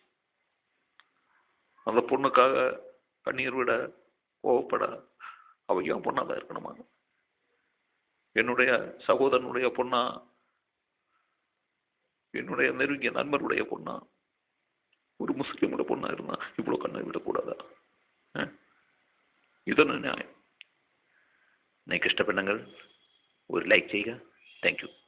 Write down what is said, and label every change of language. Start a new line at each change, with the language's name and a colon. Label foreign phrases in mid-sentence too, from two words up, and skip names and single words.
Tamil: அந்த பொண்ணுக்காக கண்ணீர் விட கோவப்பட அவ ஏன் பொண்ணாதான் இருக்கணுமா? என்னுடைய சகோதரனுடைய பொண்ணா, என்னுடைய நெருங்கிய நண்பருடைய பொண்ணா, ஒரு முஸ்லீமோட பொண்ணா இருந்தா இவ்வளவு கண்ணை விடக்கூடாதா?
Malayalam: ഇതൊന്നും ന്യായം. നിങ്ങൾക്ക് ഇഷ്ടപ്പെട്ടെങ്കിൽ ഒരു ലൈക്ക് ചെയ്യുക.
English: thank you.